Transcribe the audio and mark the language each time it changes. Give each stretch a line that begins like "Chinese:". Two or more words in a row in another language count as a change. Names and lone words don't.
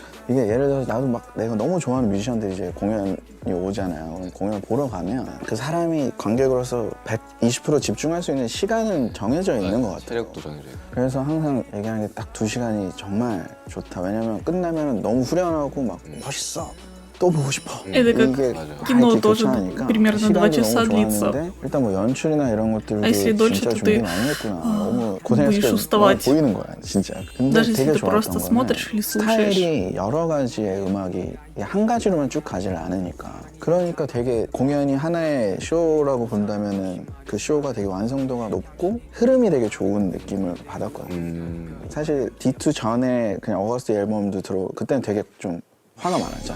Korean: 이게 예를 들어서 나도 막 내가 너무 좋아하는 뮤지션들이 이제 공연이 오잖아요. 그럼 공연을 보러 가면 그 사람이 관객으로서 120% 집중할 수 있는 시간은 정해져 있는 것 같아요. 체력도 정해져요. 그래서 항상 얘기하는 게 딱 2시간이 정말 좋다. 왜냐면 끝나면 너무 후련하고 막 멋있어. 또 보고 싶어.
Russian: Это как
Korean: 이게
Russian: кино
Korean: 이렇게
Russian: тоже
Korean: 교차하니까
Russian: примерно 2
Korean: 시간이
Russian: часа
Korean: 너무
Russian: длится.
Korean: 좋았는데 일단 뭐 연출이나 이런 것들도 아,
Russian: если дольше,
Korean: 진짜
Russian: то
Korean: 준비
Russian: ты,
Korean: 많이 했구나. 너무
Russian: будешь
Korean: 고생했을 때
Russian: уставать.
Korean: 보이는 거야, 진짜. 근데
Russian: Даже если
Korean: 되게
Russian: ты
Korean: 좋았던
Russian: просто
Korean: 거는
Russian: смотришь или слушаешь.
Korean: 스타일이 여러 가지의 음악이 한 가지로만 쭉 가지를 않으니까. 그러니까 되게 공연이 하나의 쇼라고 본다면은 그 쇼가 되게 완성도가 높고 흐름이 되게 좋은 느낌을 받았거든요. 사실 D2 전에 그냥 어거스트 앨범도 그때는 되게 좀 화가 많았잖아요.